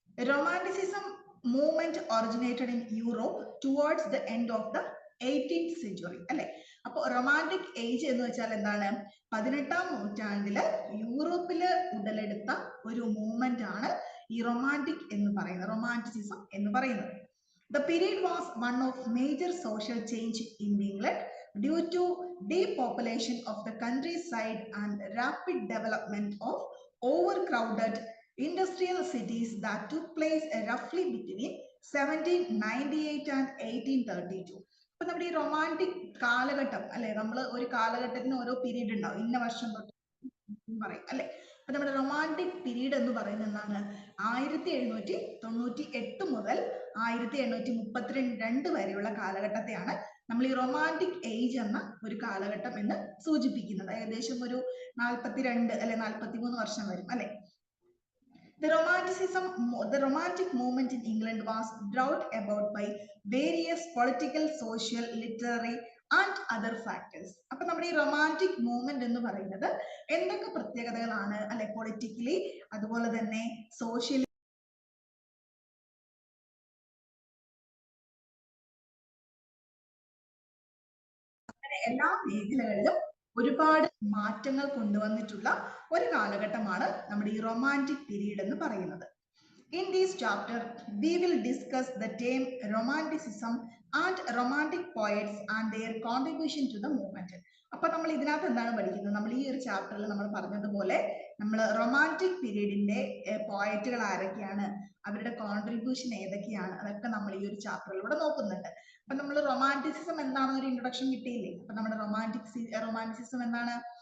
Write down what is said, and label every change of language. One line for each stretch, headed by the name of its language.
English: Romanticism movement originated in Europe towards the end of the 18th century അല്ലെ.
Malayalam: അപ്പോൾ romantic age എന്ന് വെച്ചാൽ എന്താണ്? 18ാം നൂറ്റാണ്ടില് യൂറോപ്പില് ഉടലെടുത്ത ഒരു മൂവ്മെന്റ് ആണ് ഈ റൊമാൻറ്റിക് എന്ന് പറയുന്നത്, റൊമാൻറ്റിസിസം എന്ന് പറയുന്നത്.
English: The period was one of major social change in England due to depopulation of the countryside and rapid development of overcrowded industrial cities that took place roughly between 1798 and 1832.
Malayalam: അപ്പൊ നമ്മുടെ ഈ romantic കാലഘട്ടം അല്ലെ, നമ്മൾ ഒരു കാലഘട്ടത്തിന് ഓരോ പീരീഡ് ഉണ്ടാവും, ഇന്ന വർഷം തൊട്ട് പറയും അല്ലെ. അപ്പൊ നമ്മുടെ റൊമാൻറ്റിക് പീരീഡ് എന്ന് പറയുന്നത് എന്താണ്? 1798 മുതൽ 1832 വരെയുള്ള കാലഘട്ടത്തെയാണ് നമ്മൾ ഈ റൊമാൻറ്റിക് ഏജ് എന്ന ഒരു കാലഘട്ടം എന്ന് സൂചിപ്പിക്കുന്നത്. ഏകദേശം ഒരു 42 അല്ലെ 43 വർഷം വരും അല്ലെ.
English: The romantic movement in England was brought about by various political, social, literary and other factors.
Malayalam: അപ്പൊ നമ്മുടെ ഈ റൊമാൻറ്റിക് മൂവ്മെന്റ് എന്ന് പറയുന്നത് എന്തൊക്കെ പ്രത്യേകതകളാണ് അല്ലെ? പൊളിറ്റിക്കലി, അതുപോലെ തന്നെ സോഷ്യലി, എല്ലാ മേഖലകളിലും ഒരുപാട് മാറ്റങ്ങൾ കൊണ്ടുവന്നിട്ടുള്ള ഒരു കാലഘട്ടമാണ് നമ്മുടെ ഈ റൊമാൻറ്റിക് പീരീഡ് എന്ന് പറയുന്നത്.
English: In this chapter, we will discuss the term romanticism and romantic poets and their contribution to the movement.
Malayalam: അപ്പൊ നമ്മൾ ഇതിനകത്ത് എന്താണ് പഠിക്കുന്നത്? നമ്മൾ ഈ ഒരു ചാപ്റ്ററിൽ നമ്മൾ പറഞ്ഞതുപോലെ നമ്മൾ റൊമാൻറ്റിക് പീരീഡിന്റെ പോയറ്റുകൾ ആരൊക്കെയാണ്, അവരുടെ കോൺട്രിബ്യൂഷൻ ഏതൊക്കെയാണ്, അതൊക്കെ നമ്മൾ ഈ ഒരു ചാപ്റ്ററിലൂടെ നോക്കുന്നുണ്ട്. അപ്പൊ നമ്മൾ റൊമാൻറ്റിസിസം എന്താണെന്ന് ഒരു ഇൻട്രൊഡക്ഷൻ കിട്ടിയില്ലേ? അപ്പൊ നമ്മുടെ റൊമാൻറ്റിസിസം എന്താണ്?